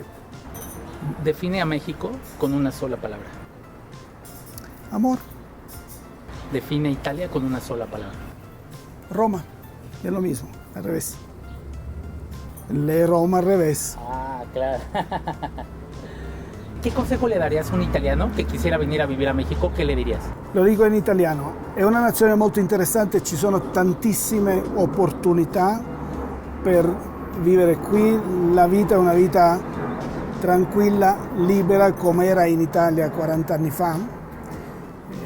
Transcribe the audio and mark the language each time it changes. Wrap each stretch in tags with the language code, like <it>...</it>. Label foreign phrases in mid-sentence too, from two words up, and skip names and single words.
<es>Define a México con una sola palabra. Amor. Define a Italia con una sola palabra. Roma. Es lo mismo, al revés. Lee Roma al revés. Ah, claro. ¿Qué consejo le darías a un italiano che quisiera</es> <it>venire a vivere</it> <es>a México? Che le dirías?</es> <it>Lo dico in italiano, è una nazione molto interessante, ci sono tantissime opportunità per vivere qui, la vita è una vita tranquilla, libera come era in Italia 40 anni fa.</it>